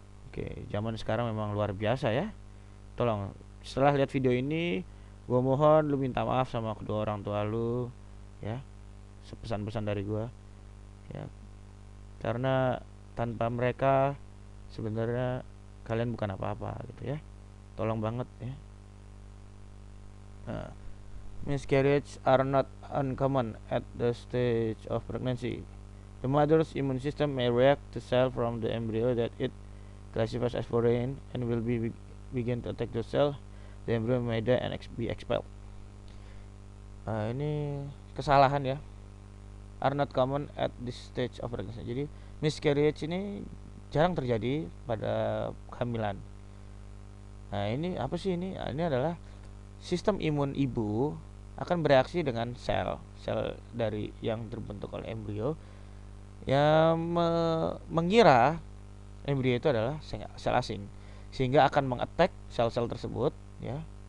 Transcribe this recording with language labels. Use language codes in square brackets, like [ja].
[id] Oke, zaman sekarang memang luar biasa ya. Tolong setelah lihat video ini, gua mohon lu minta maaf sama kedua orang tua lu ya. Pesan-pesan dari gua ya, karena tanpa mereka sebenarnya kalian bukan apa-apa gitu ya. Tolong banget ya. [en] Miscarriage are not uncommon at the stage of pregnancy. The mother's immune system may react to cell from the embryo that it classifies as foreign and will begin to attack the cell. The embryo may die and be expelled. [id] Ini kesalahan ya. [en] Are not common at this stage of pregnancy. [id] Jadi miscarriage ini jarang terjadi pada kehamilan. Nah, ini apa sih ini? Ini adalah sistem imun ibu akan bereaksi dengan sel dari yang terbentuk oleh embrio yang mengira embrio itu adalah sel asing, sehingga akan mengattack sel-sel tersebut ya,